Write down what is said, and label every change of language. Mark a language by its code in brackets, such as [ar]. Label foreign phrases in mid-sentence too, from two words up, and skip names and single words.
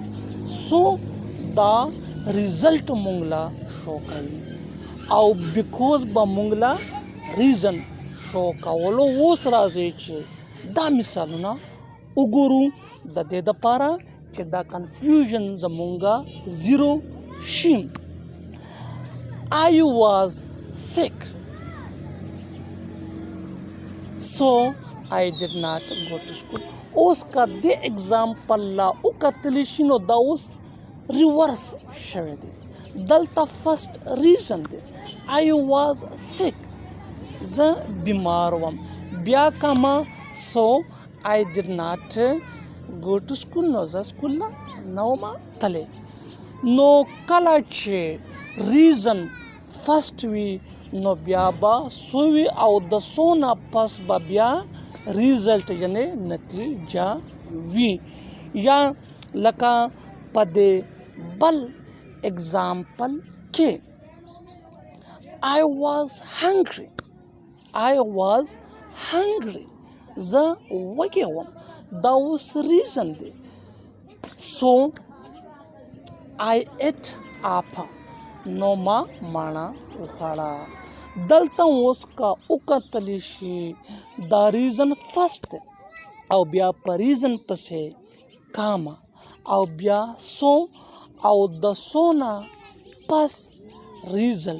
[ps] سو دا ریزلټ مونږ لا شو کوي او بیکوز به مونږ لا ریزن شو کولو. اوس راځي چې دا مثالونه وګورو د دې دپاره چې دا کنفیوژن زمونږه زیرو شي. [en] I was sick so I did not go to school. [ps] اوس که دې اگزامپل لا وکتلی شي نو دا اوس ریورس شوی دی. دلته [en] first reason [ps] دی [en] I was sick، [ps] زه بیمار وم. بیا کما [en] so I did not go to school، [ps] نو زه سکول نه وم تللی. نو کله چې [en] reason first [ps] وي نو بیا به سو وي او د سو نه پس به بیا ریزلټ یعنی نتیجه وي. یا لکه په دې بل اگزامپل کې [en] I was hungry. [ps] زه وږی وم، دا اوس ریزن دی. [en] so I ate apple، [ps] نو ما مڼه وخوړه. دلته اوس که وکتلی شي دا [en] reason first [ps] دی او بیا په ریزن پسې کاما او بیا سو او د سو نه پس ریزلټ.